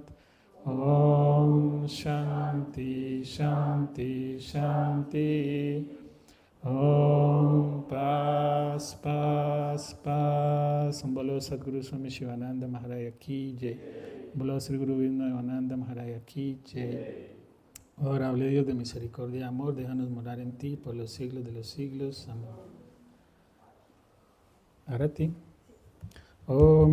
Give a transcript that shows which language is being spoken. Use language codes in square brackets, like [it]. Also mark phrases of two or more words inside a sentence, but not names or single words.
[sa] ॐ शान्ति शान्ति शान्ति. [es] Om Paz Paz Paz. [hi] उन बोलो सद्गुरु स्वामी शिवानन्द महाराज की जय. बोलो श्री गुरु विष्णु महाराज की जय. [es] Adorable Dios de misericordia y amor, déjanos morar en ti por los siglos de los siglos. Amén. Ahora a ti. [sa] Om